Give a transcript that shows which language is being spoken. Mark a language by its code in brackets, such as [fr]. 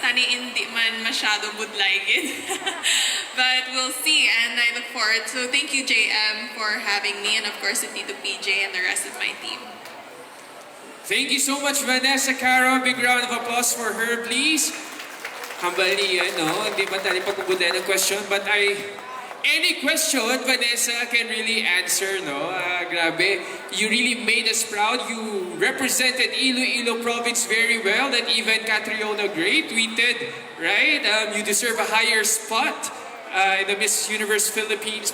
[hil] Tani hindi man masyado budlaygin. [en] But we'll see, and I look forward. So thank you, JM, for having me, and of course to Tito PJ and the rest of my team. Thank you so much, Vanessa Caro. Big round of applause for her, please. [hil] Hambali, hindi ba tayo pagbubuday ng question? [en] But any question, Vanessa can really answer, no? Grabe. You really made us proud. You represented Iloilo province very well. That even Catriona Gray tweeted, right? You deserve a higher spot in the Miss Universe Philippines.